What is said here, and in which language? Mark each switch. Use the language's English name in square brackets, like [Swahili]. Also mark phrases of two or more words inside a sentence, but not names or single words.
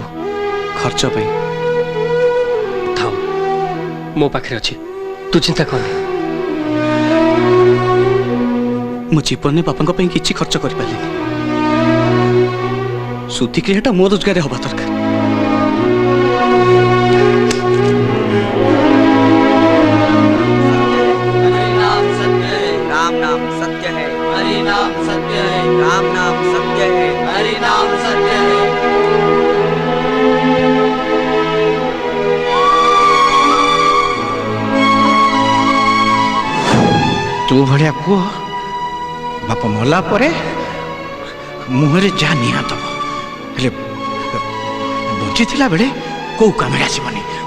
[Odia] ଖର୍ଚ୍ଚ ପାଇଁ ଥାଉ ମୋ ପାଖରେ ଅଛି ତୁ ଚିନ୍ତା କରନି ମୁଁ ଜୀବନରେ ବାପାଙ୍କ ପାଇଁ କିଛି ଖର୍ଚ୍ଚ କରିପାରିଲିନି ଶୁଦ୍ଧିକ୍ରିୟାଟା ମୋ ରୋଜଗାରରେ ହବା ଦରକାର [Hindi] राम नाम सत्य है हरि नाम सत्य है राम नाम सत्य है हरि नाम सत्य है [Odia] ତୋ ଭଳିଆ ପୁଅ ବାପା ମଲା ପରେ ମୁହଁରେ ଯା ନିଆଁ ଦବ ହେଲେ ବଞ୍ଚିଥିଲା ବେଳେ କୋଉ କାମରେ ଆସିବନି